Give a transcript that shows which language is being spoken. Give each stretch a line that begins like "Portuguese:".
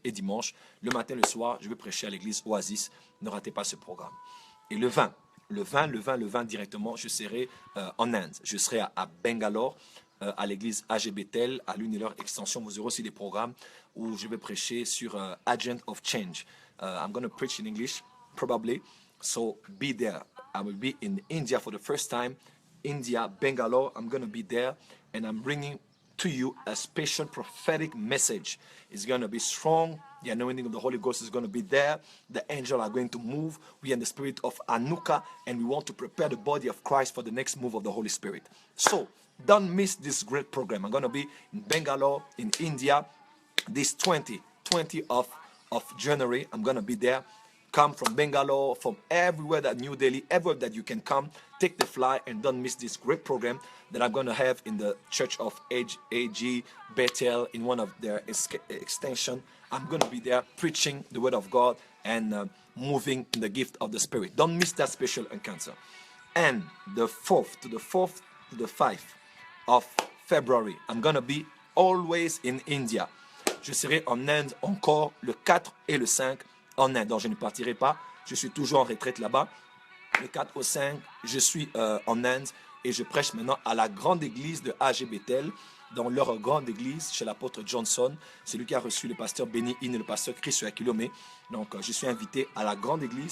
French: Et dimanche, le matin, le soir, je vais prêcher à l'église Oasis. Ne ratez pas ce programme. Et le 20 directement, je serai en Inde. Je serai à Bangalore, à l'église AG Bethel, à l'une de leurs extensions. Vous aurez aussi des programmes où je vais prêcher sur Agent of Change.
English: I'm going to preach in English, probably. So be there. I will be in India for the first time. India, Bangalore, I'm going to be there. And I'm bringing to you a special prophetic message. It's going to be strong. The anointing of the Holy Ghost is going to be there. The angels are going to move. We are in the spirit of Anuka, and we want to prepare the body of Christ for the next move of the Holy Spirit. So don't miss this great program. I'm going to be in Bangalore, in India, this 20th of January. I'm going to be there. Come from Bangalore, from everywhere that New Delhi, everywhere that you can come. Take the flight and don't miss this great program that I'm going to have in the Church of AG Bethel in one of their extension. I'm going to be there preaching the word of God and moving in the gift of the Spirit. Don't miss that special encounter. And the 4th to the 5th of February, I'm going to be always in India.
French: Je serai en Inde encore le 4 et le 5 en Inde. Donc je ne partirai pas. Je suis toujours en retraite là-bas. Le 4 au 5, je suis en Inde et je prêche maintenant à la grande église de AG Bethel, dans leur grande église chez l'apôtre Johnson. C'est lui qui a reçu le pasteur Benny Hinn et le pasteur Chris Yakilome. Donc, je suis invité à la grande église.